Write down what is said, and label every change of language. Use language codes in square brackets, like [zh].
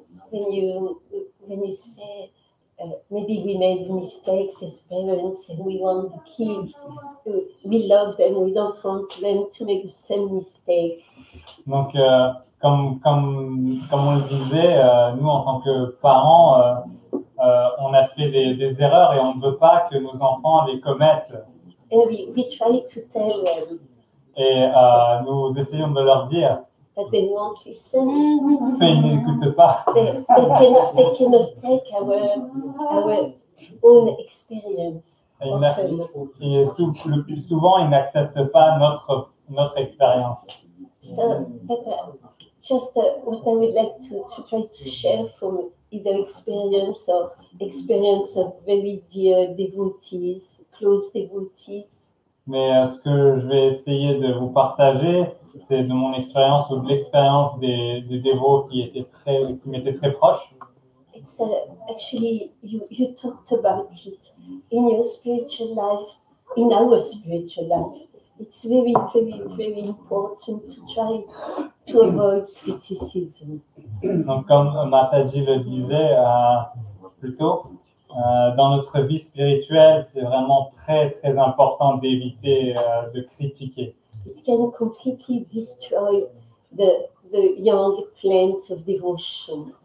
[en] When you say maybe we made mistakes as parents and we want the kids, we love them, we don't want them to make the same mistakes. [fr] Donc, comme on le disait, nous en tant que parents, on a fait des erreurs et on ne veut pas que nos enfants les commettent. [en] And we try to tell them. [fr] Et nous essayons de leur dire. [en] But they won't listen. [fr] Mais ils n'écoutent pas. [en] They cannot take our own experience. [fr] Et le plus souvent, ils n'acceptent pas notre expérience. [en] So, but just what I would like to try to share from either experience of very dear devotees, close devotees. [fr] Mais ce que je vais essayer de vous partager, c'est de mon expérience ou de l'expérience des dévots qui m'étaient très proches. [en] It's actually you talked about it in your spiritual life, in our spiritual life. It's very, very, very important to try to avoid criticism. [fr] Donc, comme Mataji le disait plus tôt, dans notre vie spirituelle, c'est vraiment très, très important d'éviter de critiquer. [en] It can completely destroy the young plant of devotion.